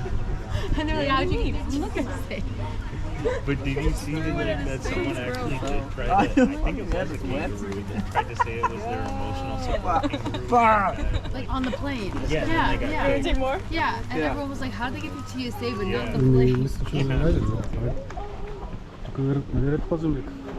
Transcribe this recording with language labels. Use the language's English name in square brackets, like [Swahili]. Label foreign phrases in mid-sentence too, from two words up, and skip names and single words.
[English] And they're like, how'd you eat? Look at this. But did you see that someone actually did try to, I think it was a kangaroo that tried to say it was their emotional support kangaroo. Like on the plane. Yeah, Yeah, then they got yeah. paid. Take more? Yeah, and everyone was like, how did they get the TSA but not the [Bulgarian] не [English] plane? [Bulgarian] мисля, че не знаеш. Тук нали ред пазим лека.